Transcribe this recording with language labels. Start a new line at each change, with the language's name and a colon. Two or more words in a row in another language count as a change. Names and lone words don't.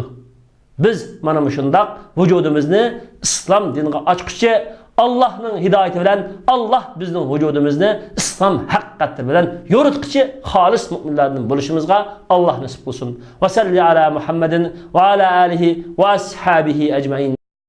Uzbek: Biz mana shundaq vujudimizni islom diniga ochqichi, Allohning hidoyati bilan Allah bizning vujudimizni islom haqiqati bilan yoritqichi xolis mu'minlardan bo'lishimizga Allah nasib qilsin.
Arabic: وصل على محمد وعلى آله وأصحابه أجمعين.